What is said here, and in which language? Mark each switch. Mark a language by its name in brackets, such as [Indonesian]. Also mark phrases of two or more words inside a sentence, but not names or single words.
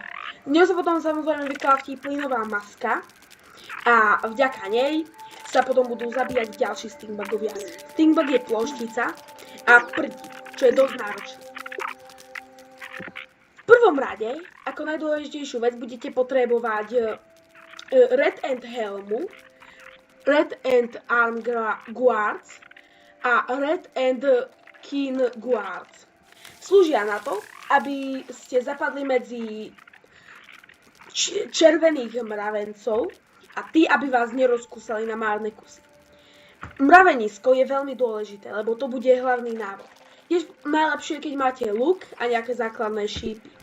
[Slovak] V ňom sa potom samozrejme vyklafí plynová maska a vďaka nej sa potom budú zabíjať ďalší Stinkbugovia. Stinkbug je ploštica a prdí, čo je dosť náročné. V prvom rade, ako najdôležitejšiu vec, budete potrebovať Red End Helmu, Red End Arm Guards a Red End Kin Guards. Slúžia na to, aby ste zapadli medzi červených mravencov a tí, aby vás nerozkúsali na márne kusy. Mravenisko je veľmi dôležité, lebo to bude hlavný návod. Je najlepšie, keď máte luk a nejaké základné šípy.